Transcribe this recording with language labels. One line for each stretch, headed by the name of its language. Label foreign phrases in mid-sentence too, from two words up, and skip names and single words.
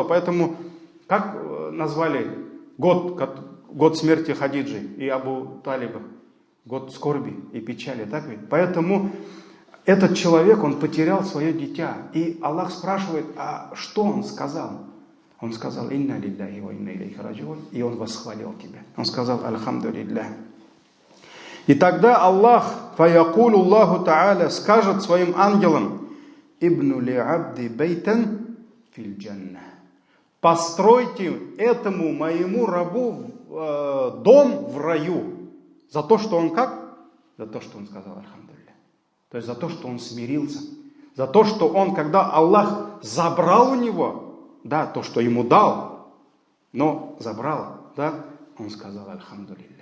Russian: Поэтому, как назвали год смерти Хадиджи и Абу Талиба? Год скорби и печали, так ведь? Поэтому этот человек, он потерял свое дитя. И Аллах спрашивает, а что он сказал? Он сказал,
Arabic: «إنا لله وإنا إليه راجعون»,
Russian: и он восхвалил тебя. Он сказал, «Альхамдулиллях». И тогда Аллах,
Arabic: فيقول الله تعالى,
Russian: скажет своим ангелам,
Arabic: «ابنوا لعبدي بيتا في الجنة».
Russian: Постройте этому моему рабу дом в раю. За то, что он как? За то, что он сказал «Альхамдулиллях». То есть за то, что он смирился. За то, что он, когда Аллах забрал у него, да, то, что ему дал, но забрал, да, он сказал «Альхамдулиллях».